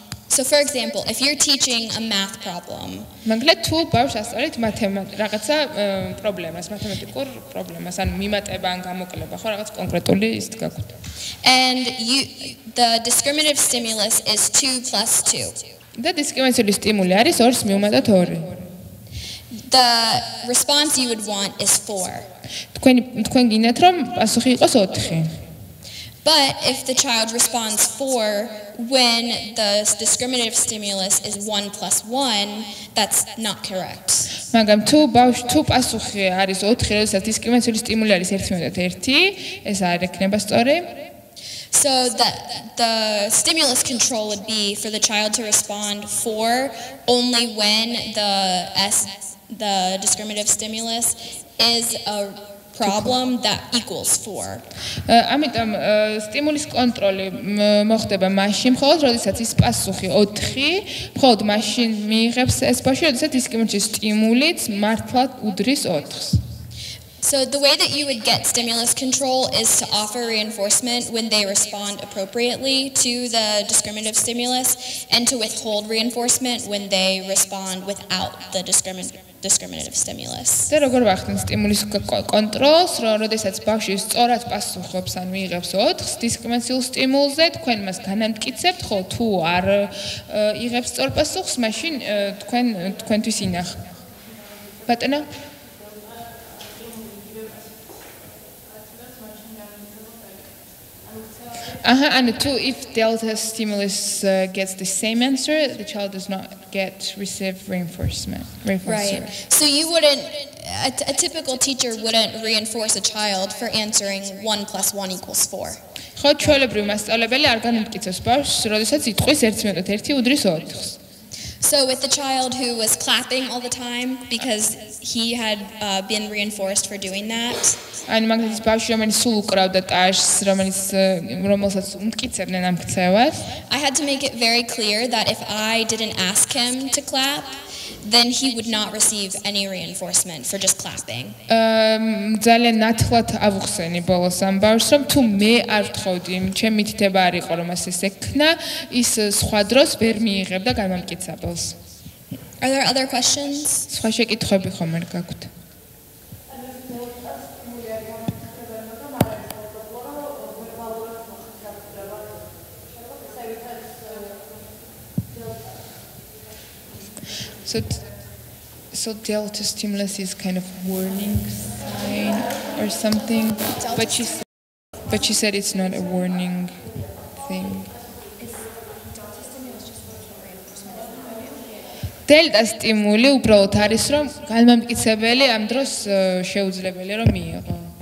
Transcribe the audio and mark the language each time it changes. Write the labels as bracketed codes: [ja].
[en] So for example, if you're teaching a math problem, [ka] მაგალითად თუ ბავშვს ასწავლეთ რაღაცა პრობლემას, მათემატიკურ პრობლემას, ან მიმატება ან გამოკლება, ხო რაღაც კონკრეტული ის გაქვთ. [en] And the discriminative stimulus is 2 plus 2. [ka] და დისკრიმინაციული სტიმული არის 2-ს მივუმატოთ 2. [en] The response you would want is 4. [ka] თქვენ გინდათ რომ პასუხი იყოს 4. [en] But if the child responds 4 when the discriminative stimulus is 1 plus 1, that's not correct. [ka] მაგრამ თუ პასუხი არის 4, როდესაც დისკრიმინაციული სტიმული არის 1/1, ეს არ ექნება სწორი. [en] So the stimulus control would be for the child to respond 4 only when the discriminative stimulus is a problem that equals 4. [ka] ამიტომ სტიმულის კონტროლი მოხდება მაშინ, მხოლოდ როდესაც ის პასუხი 4, მხოლოდ მაშინ მიიღებს ეს ბავშვი, როდესაც დისკრიმინაციული სტიმულიც მართლად უდრის 4-ს. [en] So the way that you would get stimulus control is to offer reinforcement when they respond appropriately to the discriminative stimulus, and to withhold reinforcement when they respond without the discriminative stimulus. [ka] და როგორ ვახდენ სტიმულის კონტროლს, როდესაც ბავშვი სწორად პასუხობს ან მიიღებს 4-ს დისკრიმინაციულ სტიმულზე, თქვენ მას განამტკიცებთ, ხო თუ არ იღებს სწორ პასუხს, მაშინ თქვენთვის ინახ. ბატონო? [en] And if delta stimulus gets the same answer, the child does not receive reinforcement. Right. So you wouldn't, a typical teacher wouldn't reinforce a child for answering 1 plus 1 equals 4. [ka] ხო, ჩვეულებრივ მასწავლებელი არ განამტკიცებს ბავშვს, როდესაც იტყვის 1/1 უდრის 4-ს. [en] So with the child who was clapping all the time because he had been reinforced for doing that. [ka] Ani მაგალითად ბავშვი რომელიც სულ უკრავდა ტაშს, რომელსაც უმტკიცებდნენ ამ ქცევას. [en] I had to make it very clear that if I didn't ask him to clap, then he would not receive any reinforcement for just clapping. [ka] ძალიან ნათლად ავუხსენი ბოლოს ამ ბავშვს, რომ თუ მე არ ვთხოვდი, ჩემი მითითება არ იყო რომ ეს ექნა, ის სხვა დროს ვერ მიიღებდა განმამტკიცებელს. [en] Are there other questions? [ka] სხვა შეკითხვები ხომ არ გაქვთ? [en] So delta stimulus is kind of warning sign or something, but she said it's not a warning thing. [ka] Delta stimuli უბრალოდ არის რომ განმამტკიცებელი ამ დროს შეუძლებელი რომ მიიღო.